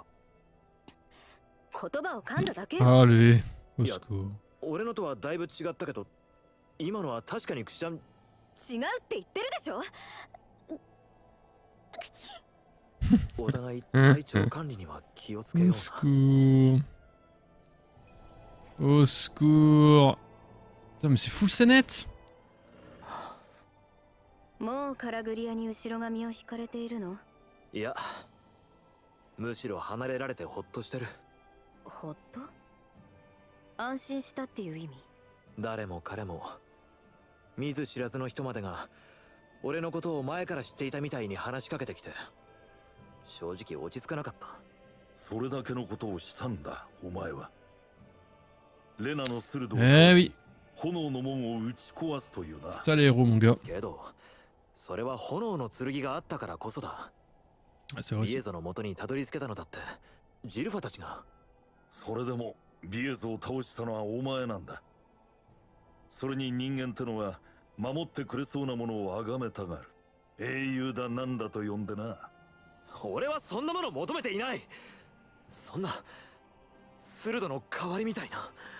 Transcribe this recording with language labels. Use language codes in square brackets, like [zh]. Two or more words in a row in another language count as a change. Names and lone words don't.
[ja] 言葉を噛んだだけ。 [fr] Allez, au [ja] いや [fr] secours. [ja] 俺のとはだいぶ違ったけど、今のは確かにくしゃみ。違うって言ってるでしょ。口。お互い体調管理には気をつけよう [fr] Au [ja] な。 [fr] secours. Au secours. Putain, mais c'est full scénette. [ja] もうカラグリアに後ろ髪を引かれているの？いや、むしろ離れられてほっとしてる。ほっと？安心したっていう意味？誰も彼も見ず知らずの人までが俺のことを前から知っていたみたいに話しかけてきて、正直落ち着かなかった。それだけのことをしたんだお前は。レナの鋭い [fr] oui. [ja] 炎の門を打ち壊すというな。 [fr] Ça les héros, mon gars. [ja] けどそれは炎の剣があったからこそだ。 [fr] Ah, c'est vrai. [ja] ビエゾの元にたどり着けたのだってジルファたちが。それでもビエゾを倒したのはお前なんだ。それに人間ってのは守ってくれそうなものを崇めたがる。英雄だなんだと呼んでな。俺はそんなもの求めていない。そんな鋭の代わりみたいな。